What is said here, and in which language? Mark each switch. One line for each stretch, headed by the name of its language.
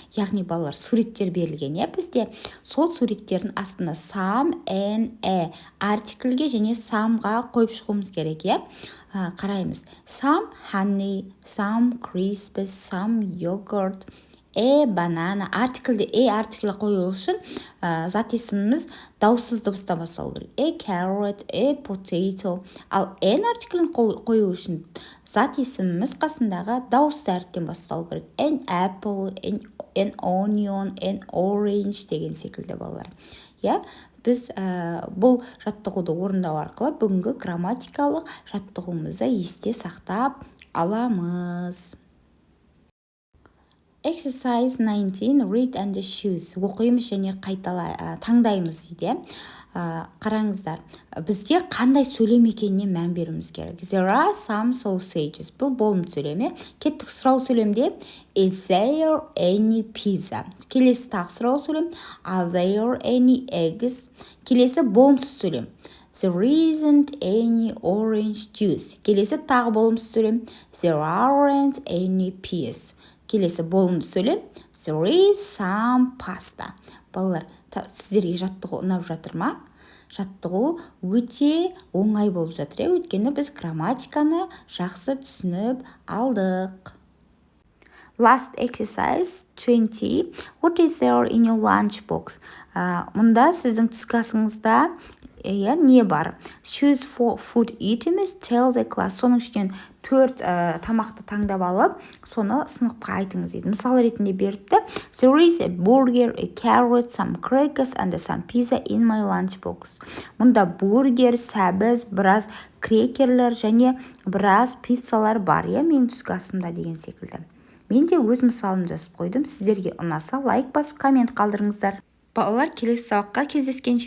Kazakh: Яғни балалар, суреттер берілген, бізде. Сол суреттердің астына some and a артиклге және someға қойып шығуымыз керек, Қараймыз.
English: Some honey, some crisps, some yogurt, banana.
Kazakh: Артиклде артиклі қою үшін зат есіміміз дауыссыз дыбыстан басталу керек.
English: A carrot, a potato.
Kazakh: Ал an артиклін қою үшін зат есіміміз қасындағы дауысты әріптен басталу керек.
English: An apple, an onion, an orange
Kazakh: деген секілді балалар. біз бұл жаттығуды орындау арқылы бүгінгі грамматикалық жаттығуымызды есте сақтап аламыз.
English: Exercise 19. Read and choose.
Kazakh: Оқимыз және таңдаймыз дейді. Қараңыздар, бізде қандай сөйлем екеніне мән беруіміз керек.
English: There are some sausages.
Kazakh: Бұл болымды сөйлем. Кеттік сұрау сөйлемде.
English: Is there any pizza?
Kazakh: Келесі тағы сұрау сөйлем.
English: Are there any eggs?
Kazakh: Келесі болымсыз сөйлем.
English: There isn't any orange juice.
Kazakh: Келесі тағы болымсыз сөйлем.
English: There aren't any peas.
Kazakh: Келесі болымды сөйлем.
English: There is some pasta.
Kazakh: Балалар, сіздерге жаттығу ұнап жатыр ма? Жаттығу өте оңай болып жатыр. Өйткені біз грамматиканы жақсы түсініп алдық.
English: Last exercise 20. What is there in your lunchbox?
Kazakh: Мұнда сіздің түскі асыңызда не бар?
English: Choose food items, tell the class.
Kazakh: Соның ішінен 4 тамақты таңдап алып, соны сыныпқа айтыңыз дейді. Мысал ретінде беріпті.
English: There is a burger, a carrot, some crackers and some pizza in my lunchbox.
Kazakh: Мұнда бургер, сәбіз, біраз крекерлер және біраз пиццалар бар. Мен түскі асымда деген секілді. Мен де өз мысалымды жазып қойдым. Сіздерге ұнаса лайк басып коммент қалдырыңыздар. Балалар, келесі сабаққа кездескенше